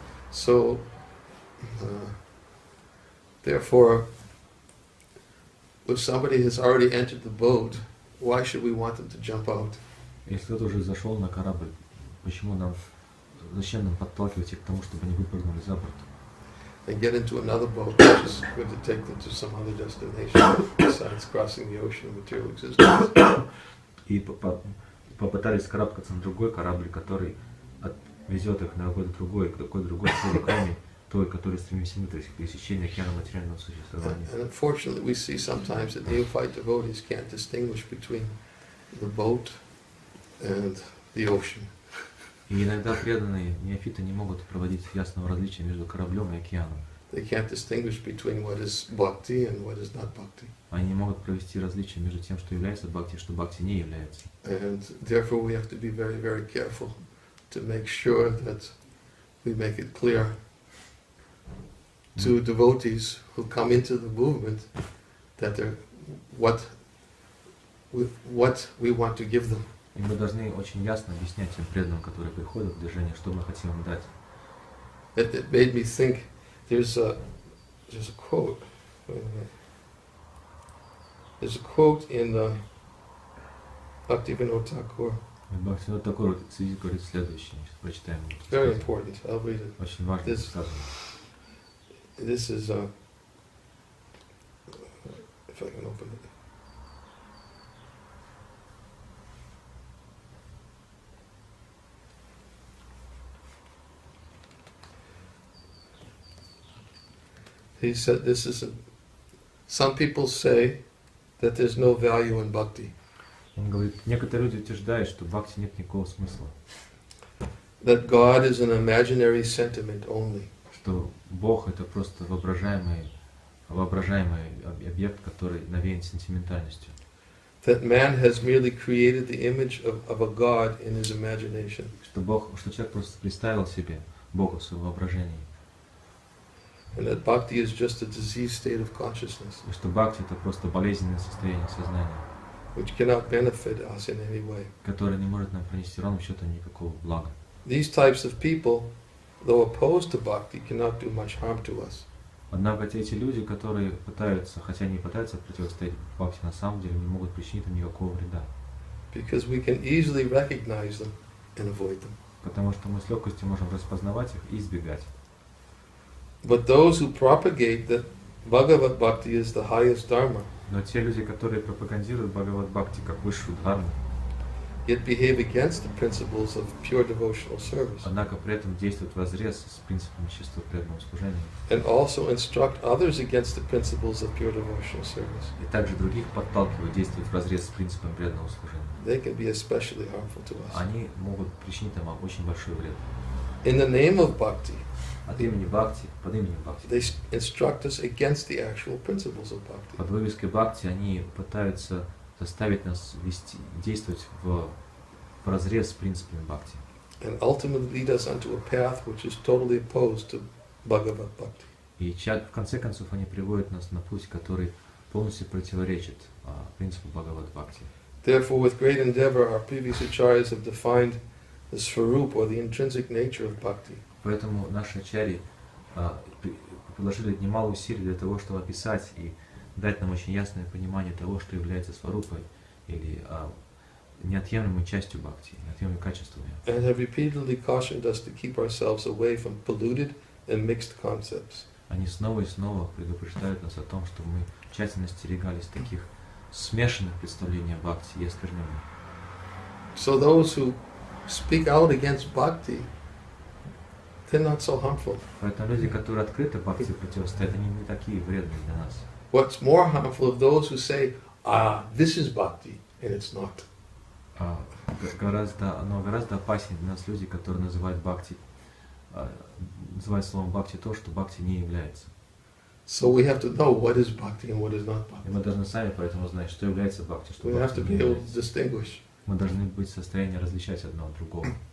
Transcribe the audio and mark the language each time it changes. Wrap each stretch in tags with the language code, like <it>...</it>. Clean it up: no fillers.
<en>So, therefore, if somebody has already entered the boat, why should we want them to jump out?</en> <ru>Если кто-то уже зашел на корабль, зачем нам подталкивать их к тому, чтобы они выпрыгнули за борт?</ru> <en>And get into another boat which is going to take them to some other destination besides crossing the ocean of material existence.</en> <ru>И попытались карабкаться на другой корабль, который везет их на какой-то другой цели, кроме той, которой стремимся мы, то есть к пересечению океана материального существования.</ru> <en>And unfortunately, we see sometimes that neophyte devotees can't distinguish between the boat and the ocean.</en> <ru>И иногда преданные неофиты не могут проводить ясного различия между кораблем и океаном.</ru> <en>They can't distinguish between what is bhakti and what is not bhakti.</en> <ru>Они не могут провести различия между тем, что является бхакти и что бхакти не является.</ru> <en>And therefore we have to be very, very careful to make sure that we make it clear to devotees who come into the movement that they're what we want to give them.</en> <ru>И мы должны очень ясно объяснять тем преданным, которые приходят в движение, что мы хотим им дать.</ru> <en>It made me think. There's a quote. There's a quote in Bhaktivinoda Thakur.</en> <ru>Бхактивиданта Тхакур говорит следующее. Прочитаем.</ru> <en>Very important. I'll read it.</en> <ru>Очень важно сказано.</ru> <en>This is if I can open it. He said this is some people say that there's no value in bhakti.</en> <ru>Он говорит, некоторые люди утверждают, что в бхакти нет никакого смысла.</ru> <en>That God is an imaginary sentiment only.</en> <ru>Что Бог это просто воображаемый объект, который навеян сентиментальностью.</ru> <en>That man has merely created the image of a God in his imagination.</en> <ru>Что человек просто представил себе Бога в своем воображении.</ru> <en>And that bhakti is just a diseased state of consciousness.</en> <ru>И что бхакти это просто болезненное состояние сознания,</ru> <en>which cannot benefit us in any way.</en> <ru>которое не может нам принести ровным счетом никакого блага.</ru> <en>These types of people, though opposed to bhakti, cannot do much harm to us.</en> <ru>Однако эти люди, которые пытаются, хотя они пытаются противостоять бхакти, на самом деле не могут причинить им никакого вреда.</ru> <en>Because we can easily recognize them and avoid them.</en> <ru>Потому что мы с легкостью можем распознавать их и избегать.</ru> <en>But those who propagate that Bhagavad Bhakti is the highest dharma,</en> <ru>Но те люди, которые пропагандируют Бхагавад-Бхакти как высшую дхарму,</ru> <en>yet behave against the principles of pure devotional service,</en> <ru>однако при этом действуют вразрез с принципами чистого преданного служения,</ru> <en>and also instruct others against the principles of pure devotional service,</en> <ru>и также других подталкивают действовать вразрез с принципами преданного служения,</ru> <en>they can be especially harmful to us.</en> <ru>они могут причинить нам очень большой вред.</ru> <en>In the name of Bhakti,</en> <ru>От имени Бхакти, под именем Бхакти,</ru> <en>they instruct us against the actual principles of Bhakti.</en> <ru>под вывеской Бхакти они пытаются заставить нас действовать в разрез с принципами Бхакти.</ru> <en>And ultimately lead us onto a path which is totally opposed to Bhagavad Bhakti.</en> <ru>И в конце концов они приводят нас на путь, который полностью противоречит принципу Бхагавад-Бхакти.</ru> <en>Therefore, with great endeavor, our previous acharyas have defined the svarup, or the intrinsic nature of bhakti.</en> <ru>Поэтому наши ачарьи приложили немало усилий для того, чтобы описать и дать нам очень ясное понимание того, что является сварупой, или неотъемлемой частью бхакти, неотъемлемыми качествами.</ru> <en>And have repeatedly cautioned us to keep ourselves away from polluted and mixed concepts.</en> <ru>Они снова и снова предупреждают нас о том, чтобы мы тщательно остерегались таких смешанных представлений о бхакти и оскверненных.</ru> <en>So those who speak out against bhakti, they're not so harmful.</en> <ru>Поэтому люди, которые открыто бхакти противостоят, они не такие вредные для нас.</ru> <en>What's more harmful of those who say, this is bhakti, and it's not.</en> <ru>Гораздо опаснее для нас люди, которые называют бхакти, называют словом бхакти то, что бхакти не является.</ru> <en>So we have to know what is bhakti and what is not</en> <ru>И</ru> <en>bhakti.</en> <ru>мы должны сами поэтому знать, что является бхакти, что</ru> <en>We have</en> <ru>бхакти</ru> <en>to</en> <ru>не</ru> <en>be able to</en> <ru>является.</ru> <en>distinguish.</en> <ru>Мы должны быть в состоянии различать одно от другого.</ru>